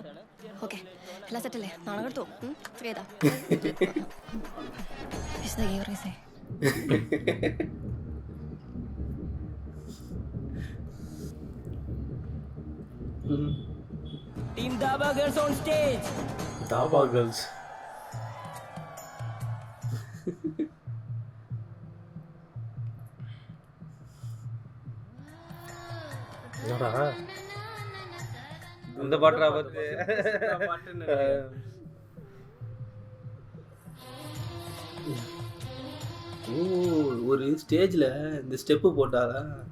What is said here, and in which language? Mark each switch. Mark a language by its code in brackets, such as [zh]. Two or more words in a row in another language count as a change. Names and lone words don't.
[ml] ഓക്കെ, എല്ലാം സെറ്റല്ലേ? നാളെ എടുത്തോ. ഫ്രീ ഏതാ? [en] Team Daba Girls on stage. ദാബ ഗേൾസ്. [ta] இந்த பாட்டுறா பார்த்து ஒரு ஸ்டேஜ்ல இந்த ஸ்டெப்பு போட்டாரா?